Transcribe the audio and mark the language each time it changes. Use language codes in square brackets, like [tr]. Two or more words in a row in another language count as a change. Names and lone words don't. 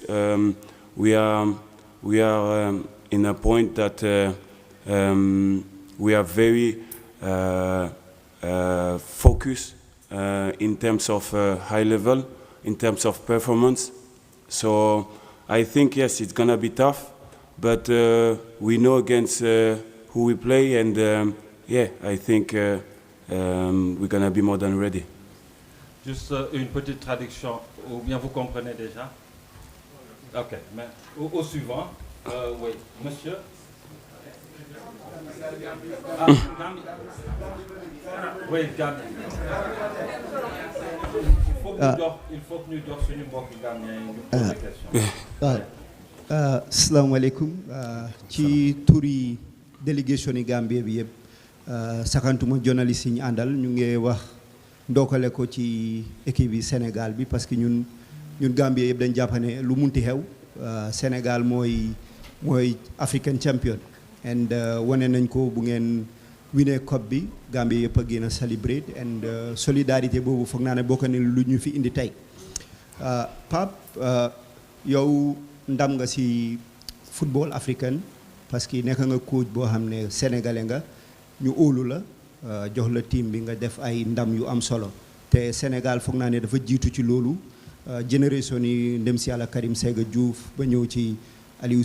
[en] We are in a point that we are very focused in terms of high level, in terms of performance. So I think yes, it's gonna be tough, but we know against who we play, and yeah, I think. We're gonna be more than ready. [fr] Juste une petite traduction, ou bien vous comprenez déjà? Ok, mais au suivant, oui, monsieur. Ah, Gambie. Oui, Gambie. Il faut que nous dorsions une boîte Gambien et nous poser des questions. [ar] السلام عليكم. [wo] Ci turi délégation yi Gambie bi yëpp. Sakantuma journaliste yi ñu àndal ñu ngi wax ndokkale ko ci équipe bi Sénégal bi [fr] parce que [wo] ñun Gambie yëpp dañ jàpp ne lu munti xew Sénégal mooy [en] African champion and [wo] wane nañ ko bu ngeen winee cup bi Gambie yëpp a gën a celebrate and solidarité boobu foog naa ne bokk na lu ñu fi indi tey Pape yow ndam nga ci [fr] football africain parce que [wo] nekk nga coach boo xam ne sénégalais nga ñu óolu la jox la team bi nga def ay ndam yu am solo te Sénégal foog naa ne dafa jiitu ci loolu génération yi ndem si yàlla Karim Séga Diouf ba ñëw ci Aliou